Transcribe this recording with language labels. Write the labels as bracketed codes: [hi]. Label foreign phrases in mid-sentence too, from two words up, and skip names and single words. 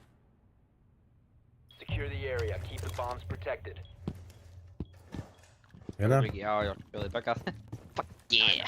[en] Secure the area. Keep the bombs protected. [is] Hérna. Já, já, bjóðið bakkað. [en] Fuck yeah!